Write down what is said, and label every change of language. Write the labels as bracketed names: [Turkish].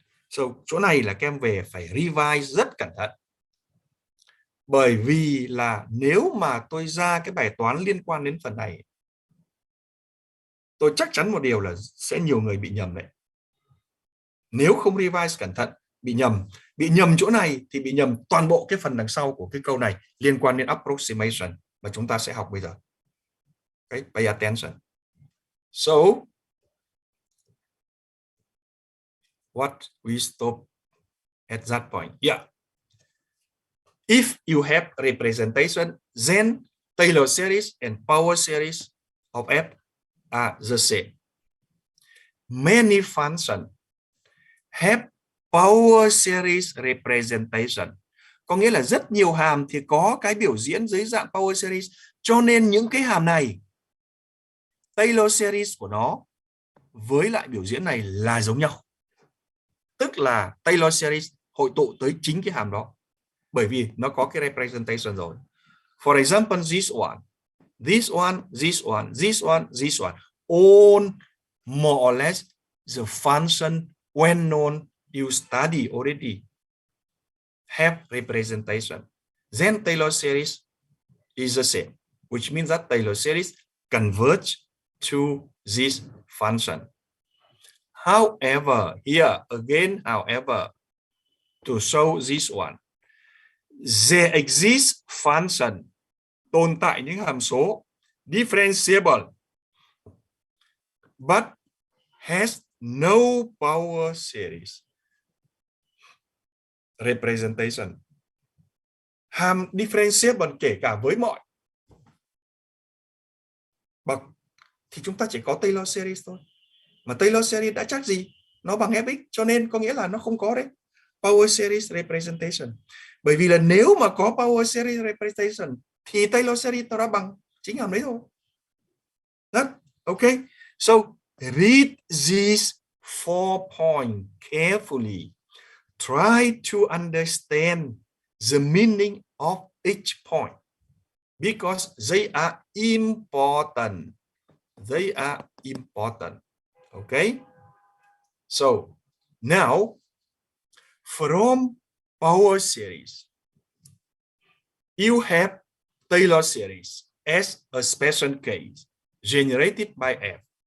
[Vietnamese] So, chỗ này là các em về phải revise rất cẩn thận. Bởi vì là nếu mà tôi ra cái bài toán liên quan đến phần này, tôi chắc chắn một điều là sẽ nhiều người bị nhầm đấy. Nếu không revise cẩn thận, bị nhầm chỗ này thì bị nhầm toàn bộ cái phần đằng sau của cái câu này liên quan đến approximation mà chúng ta sẽ học bây giờ. [English] Okay, pay attention. So, what we stop at that point? Yeah. If you have representation, then Taylor series and power series of F are the same. Many functions have power series representation. [Vietnamese] Có nghĩa là rất nhiều hàm thì có cái biểu diễn dưới dạng power series. Cho nên những cái hàm này, Taylor series của nó với lại biểu diễn này là giống nhau. Tức là Taylor series hội tụ tới chính cái hàm đó. Bởi vì nó có cái representation rồi. [English] For example, this one, this one, this one, this one, this one. All more or less the function when known you study already have representation. Then Taylor series is the same, which means that Taylor series converge to this function. However, here again, however, to show this one, there exists function, [Vietnamese] tồn tại những hàm số [English] differentiable, but has no power series representation. [Vietnamese] Hàm differentiable kể cả với mọi bậc thì chúng ta chỉ có Taylor series thôi. Mà Taylor series đã chắc gì? Nó bằng Fx, cho nên có nghĩa là nó không có đấy. [English] Power series representation. [Vietnamese] Bởi vì là nếu mà có power series representation thì Taylor series nó đã bằng chính hàm đấy thôi. [English] That, okay. So read these 4 points carefully. Try to understand the meaning of each point because they are important. They are important. Okay. So now from power series, you have Taylor series as a special case generated by F.